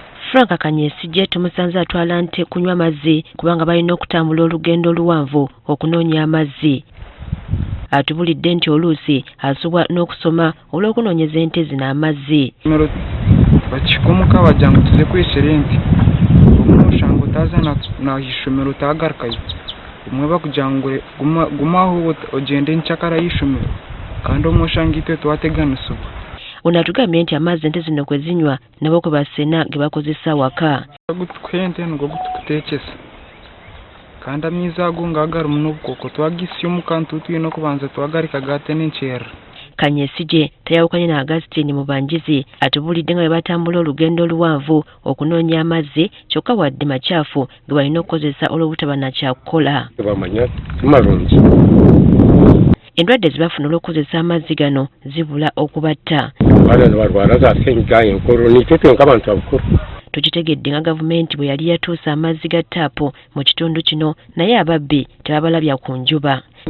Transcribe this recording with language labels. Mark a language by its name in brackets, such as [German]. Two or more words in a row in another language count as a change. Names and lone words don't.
[Ganda] Frank Kanyesije tumusanze atwala nte kunywa amazzi kubanga balina okutambula olugendo oluwanvu okunoonya amazzi. Atubulidde nti oluusi asubwa n'okusoma olw'okunoonyeza ente zino amazzi. [Nyankole] Bakikomuka bajja ngu tuze kwesera ente omwe oshanga otaza na ishomero otagarukayo omwe bakugira ngu gumaho ogende nkyakara y'ishomero kandi omwe oshanga itwe twateganisibwa. [Ganda] Ono atugambye nti amazzi ente zino kwe zinywa nabo kwe basena ge bakozesa waka. [Nyankole] Gutukuha ente nigo gutukuteekesa kandi amaizi ago nga garimu n'obukooko twagisya omu kantu twine okubanza twagarika gate n'enkyerera. [Ganda] Kanyesije tayawukanye na Augustine Mubanjizi atubulidde nga bwe batambula olugendo oluwanvu okunoonya amazzi kyokka wadde makyafu ge balina okukozesa olw'obutaba na kyakukola. Endwadde zibafuna olw'okukozesa amazzi gano zibula okubatta. Tukitegedde nga gavumenti bwe yali yatuusa amazzi ga taapu mu kitundu kino naye ababbi tebabalabya ku njuba.